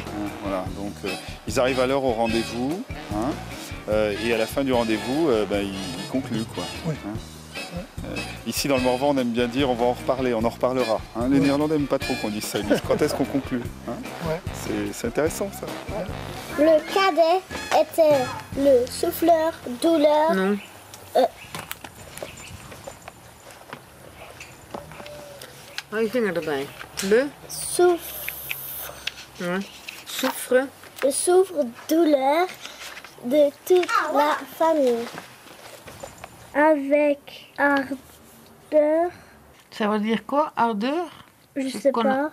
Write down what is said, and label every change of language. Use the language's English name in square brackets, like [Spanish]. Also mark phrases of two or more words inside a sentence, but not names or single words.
[French] Voilà, donc ils arrivent à l'heure au rendez-vous, et à la fin du rendez-vous, ils concluent, quoi. Oui. Ici dans le Morvan, on aime bien dire on va en reparler, on en reparlera. Les Néerlandais n'aiment pas trop qu'on dise ça. Ils disent quand est-ce qu'on conclut. C'est intéressant ça. Le cadet était le souffleur, douleur. Non. [Dutch] Hou je vinger erbij. [French] Le souffre. Le souffre-douleur de toute la famille. Avec ardeur. Ça veut dire quoi, ardeur? Je sais pas.